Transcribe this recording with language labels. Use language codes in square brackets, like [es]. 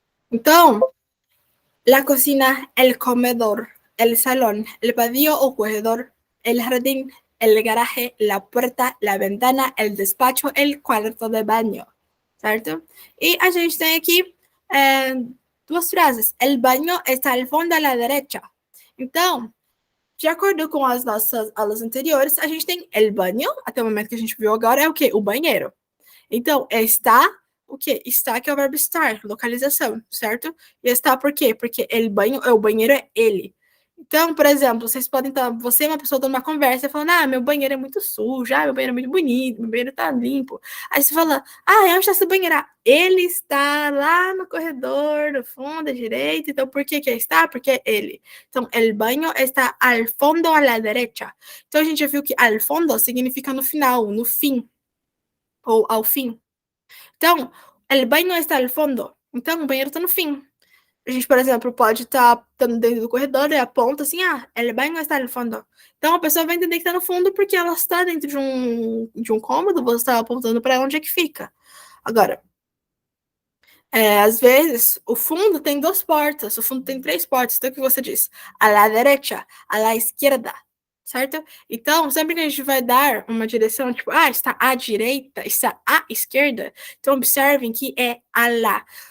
[es] Então, la cocina, el comedor, el salón, el patio o corredor, el jardín, el garaje, la puerta, la ventana, el despacho, el cuarto de baño, certo? [pt] E a gente tem aqui duas frases. [es] El baño está al fondo a la derecha. [pt] Então, de acordo com as nossas aulas anteriores, a gente tem el baño, até o momento que a gente viu agora, é o quê? O banheiro. Então, está o quê? Está que é o verbo estar, localização, certo? E está por quê? Porque o banheiro é ele. Então, por exemplo, vocês podem estar, você é uma pessoa dando uma conversa falando, meu banheiro é muito sujo, meu banheiro é muito bonito, meu banheiro tá limpo. Aí você fala, onde está seu banheiro? Ele está lá no corredor, no fundo, à direita. Então, por que está? Porque é ele. Então, [es] el baño está al fondo a la derecha. [pt] Então, a gente já viu que al fondo significa no final, no fim, ou ao fim. Então, [es] el baño está al fondo. [pt] Então, o banheiro está no fim. A gente, por exemplo, pode estar dentro do corredor e aponta assim, [es] el baño está al fondo. [pt] Então, a pessoa vai entender que está no fundo porque ela está dentro de um cômodo, você está apontando para onde é que fica. Agora, às vezes, o fundo tem duas portas, o fundo tem três portas. Então, o que você diz? [es] A la derecha, a la izquierda, certo? [pt] Então, sempre que a gente vai dar uma direção, tipo, está à direita, está à esquerda, então observem que é a lá.